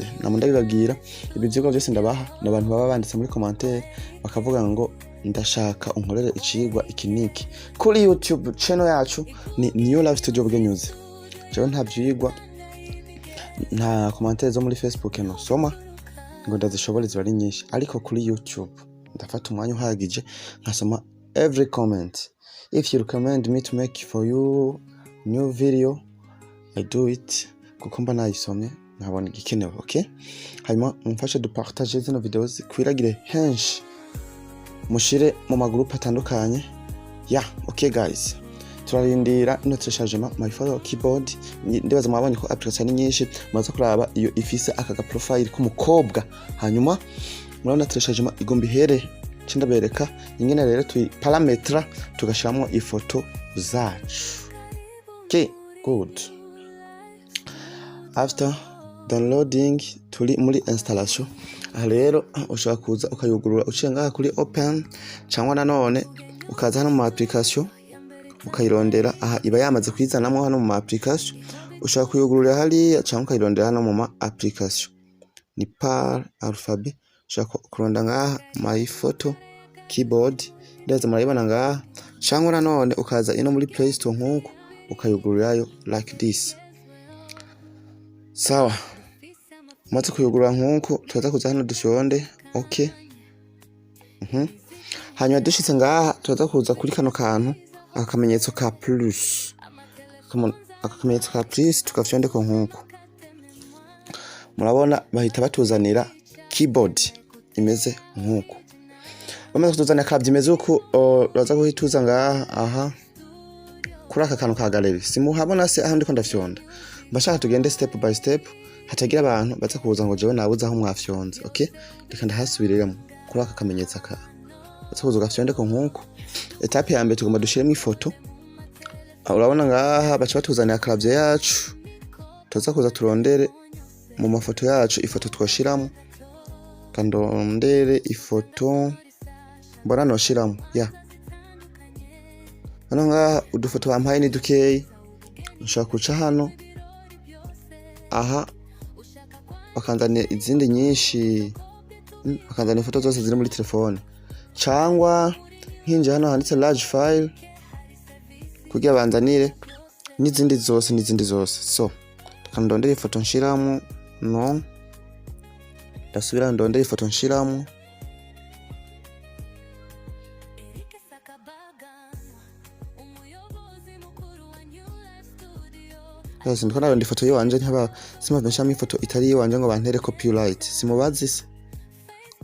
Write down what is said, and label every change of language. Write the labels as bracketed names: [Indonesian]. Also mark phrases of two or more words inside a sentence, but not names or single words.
[Rundi] Ndabibabwira ibi byego byose ndabaha n'abantu baba banditse muri commentaire bakavuga ngo ndashaka unkorere icigwa ikiniki kuri YouTube channel yacu ni New Life Studio Bwenyuzi. Jewe nta byigwa nta commentaire zo muri Facebook no soma ngo ndazishobora zibari nyinshi, ariko kuri YouTube ndafata umwanya uhagije nkasoma [English] every comment. If you recommend me to make for you new video, I do it [Rundi] kuko mba nayisomye nkabona igikenewe. Okay, hanyuma mumfashe dupartage zino videos kwiragire henshi, mushire mu magroup atandukanye. [English] Okay guys, [Rundi] turarindira ino treshargement my photo keyboard. Ndibaza mwabonye ko application nyinshi maze kuraba iyo ifise aka profile k'umukobwa, hanyuma murabona treshargement igomba ihere. Cindabereka ingene rero parametra tugashiramo ifoto zacu. [English] Okay, good. After downloading [Rundi] turi muri installation. Aha rero ushaka kuza ukayugurura uciye ngaha kuri open, cyangwa nanone ukaza hano mu application ukayirondera. Aha iba yamaze kwizanamo hano mu application, ushaka kuyugurura hali cyangwa ukayirondera hano mu application. Ni [French] par alphabet, [Rundi] ushaka kuronda ngaha my photo keyboard, ndaza murayibona ngaha, cyangwa nanone ukaza ino muri Play Store nkuko ukayugururayo [English] like this. [Rundi] Sawa, maze kuyugurura nkuko turaza kuza hano dushonde. Okay, hanyuma dushitse ngaha turaza kuza kuri kano kantu akamenyetso ka plus, akamenyetso ka plus tukafyonde ko nkuko. Murabona bahita batuzanira keyboard imeze nkuko. Bamaze kutuzanira karabye imeze uko, uraza guhituza ngaha. Aha kuri aka kantu ka gallery simuhabona se aho ndiko ndafyonda. Mbashaka tugende [English] step by step, [Rundi] hatagira abantu baza kuza ngo jewe nabuze aho mwafyonze. Okay, reka ndahasubiremo kuri aka kamenyetso ka baza kuza gafyonde ko nkuko. Etape ya mbere tugomba dushiremo ifoto. Urabona ngaha baca batuzanira karabye yacu, tuza kuza turondere mu mafoto yacu ifoto twashiramo. Kandondere ifoto mbona no shiramo. Hano ngaha udufoto bampaye ni dukeye, ushaka kuca hano. Aha bakanzanira izindi nyinshi, bakanzanira ifoto zose ziri muri telefone, cyangwa nkinje hano handitse large file kugira banzanire n'izindi zose. So kandondera ifoto nshiramo. No, ndasubira ndondera ifoto nshiramo. Yes, ndiko nayo ifoto yiwanje ntaba simaveshamo ifoto itari yiwanje ngo bantere copyright.